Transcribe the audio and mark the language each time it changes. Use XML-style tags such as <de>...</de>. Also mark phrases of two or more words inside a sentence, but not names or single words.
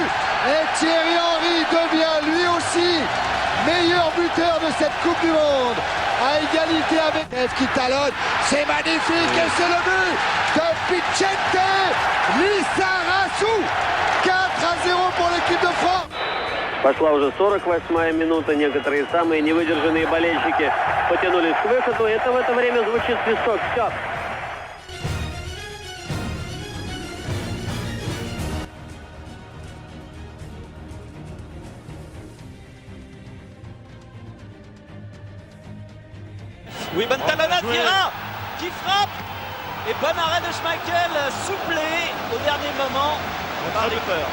<fr>Et Thierry Henry devient lui aussi meilleur buteur de cette Coupe du Monde. À égalité avec F qui talonne. C'est magnifique et c'est le but de Vicente Lizarazu. 4-0 pour l'équipe de France.</fr> <ru>Пошла уже 48-я минута. Некоторые самые невыдержанные болельщики потянулись к выходу. Это в это время звучит свисток. Все.</ru> <fr>Oui, bonne talonnade, Vieira qui frappe. Et bon arrêt de Schmeichel, soufflé au dernier moment par les peurs.</fr>